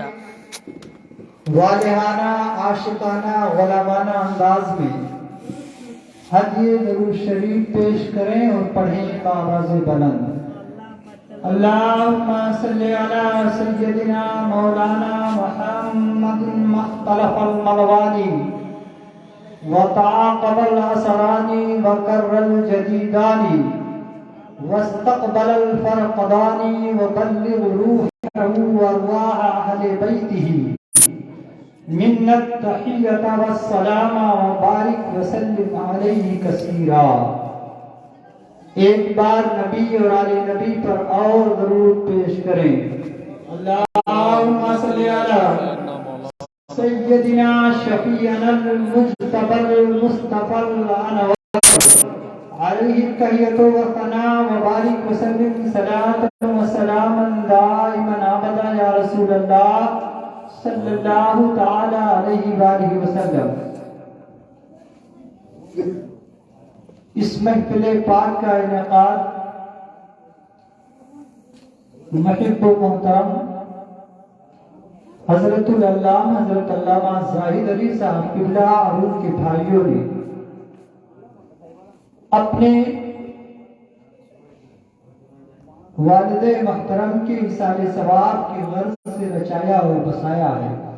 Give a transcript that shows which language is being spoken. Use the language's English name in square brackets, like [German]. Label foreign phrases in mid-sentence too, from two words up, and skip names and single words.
[Urdu] والہانہ عاشقانہ غلامانہ انداز میں ہدیہ درود شریف پیش کریں اور پڑھیں بآواز بلند. [Arabic] اللہم صلی علی سیدنا مولانا محمد مختلف الملوانی وتعاقب الاسرانی وکر الجدیدانی واستقبل الفرقدانی وبلغ روحه وارواح اہل بیتہ منا التحیۃ والسلام وبارک وسلم علیہ کثیرا. [Urdu] ایک بار نبی اور آل نبی پر اور درود پیش کریں. [Arabic] اللہم صلی علی سیدنا شفیعنا المجتبی المصطفی الانور علیہ التحیۃ والثناء وبارک وسلم صلاۃ وسلاما دائما ابدا یا رسول اللہ صلی اللہ تعالی علیہ وآلہ وسلم. [Urdu] اس محفل پاک کا انعقاد محب و محترم حضرت العلامہ حضرت علامہ زاہد علی صاحب قبلہ اور ان کے بھائیوں نے اپنے والد محترم کے اصال ثواب کی غرض سے رچایا اور بسایا ہے.